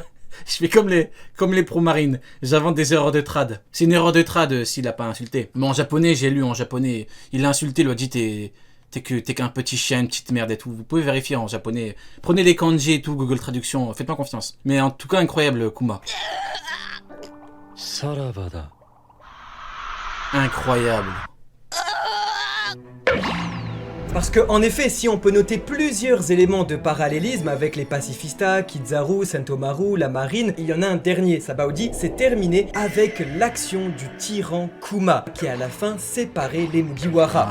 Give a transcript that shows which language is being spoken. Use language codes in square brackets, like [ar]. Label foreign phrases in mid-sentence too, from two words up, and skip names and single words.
[fr] Je fais comme les pro-marines. J'invente des erreurs de trad. C'est une erreur de trad s'il a pas insulté. Mais en japonais, j'ai lu en japonais. Il a insulté, il lui a dit t'es qu'un petit chien, une petite merde et tout. Vous pouvez vérifier en japonais. Prenez les kanji et tout, Google Traduction. Faites-moi confiance. Mais en tout cas, incroyable, Kuma. [ja] さらばだ。 [fr] Incroyable. Parce que, en effet, si on peut noter plusieurs éléments de parallélisme avec les pacifistas, Kizaru, Sentomaru, la marine, il y en a un dernier, Sabaody, c'est terminé avec l'action du tyran Kuma, qui à la fin séparait les Mugiwara.